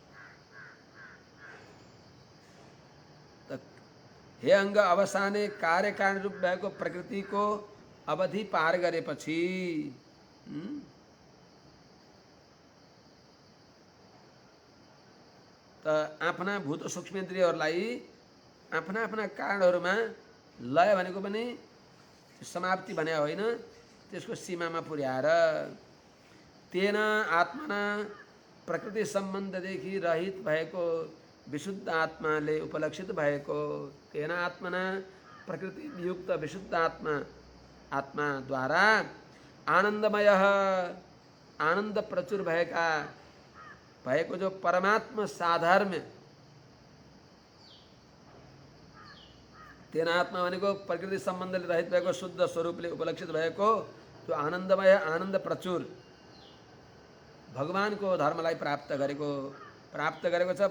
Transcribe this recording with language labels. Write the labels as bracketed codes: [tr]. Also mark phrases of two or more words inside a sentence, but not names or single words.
[ne] हे अङ्ग अवसाने कार्य कारण रूप भएको प्रकृतिको अवधि पार गरेपछि त आफ्ना भूत सूक्ष्मेन्द्रियहरूलाई आफ्ना आफ्ना कारणहरूमा लय भनेको पनि समाप्ति भने होइन, त्यसको सीमामा पुर्याएर [sa] तेन आत्मना [ne] प्रकृति सम्बन्धदेखि रहित भएको विशुद्ध आत्माले उपलक्षित भएको, [sa] तेन आत्मना [ne] प्रकृति युक्त विशुद्ध आत्माद्वारा आनन्दमय आनन्द प्रचुर भएको जो परमात्मा साधर्म्य, [sa] तेन आत्मा [ne] भनेको प्रकृति सम्बन्धले रहित भएको शुद्ध स्वरूपले उपलक्षित भएको जो आनन्दमय आनन्द प्रचुर भगवानको धर्मलाई प्राप्त गरेको छ।